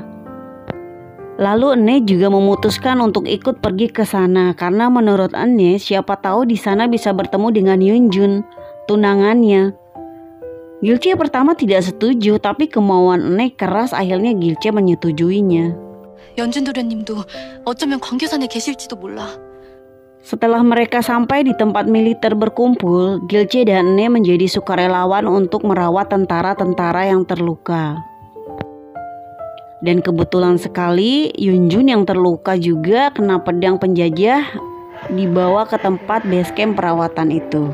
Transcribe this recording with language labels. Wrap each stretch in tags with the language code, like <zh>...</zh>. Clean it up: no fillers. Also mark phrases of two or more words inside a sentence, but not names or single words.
<id>Lalu Ne juga memutuskan untuk ikut pergi ke sana karena menurut Ne siapa tahu di sana bisa bertemu dengan Yun-jun, tunangannya. Gil-che pertama tidak setuju, tapi kemauan Ne keras, akhirnya Gil-che menyetujuinya.</id> <ko>연준 도련님도 어쩌면 광교산에 계실지도 몰라.</ko> <id>Setelah mereka sampai di tempat militer berkumpul, Gil-che dan Ne menjadi sukarelawan untuk merawat tentara-tentara yang terluka. Dan kebetulan sekali Yun-jun yang terluka juga kena pedang penjajah dibawa ke tempat base camp perawatan itu.</id>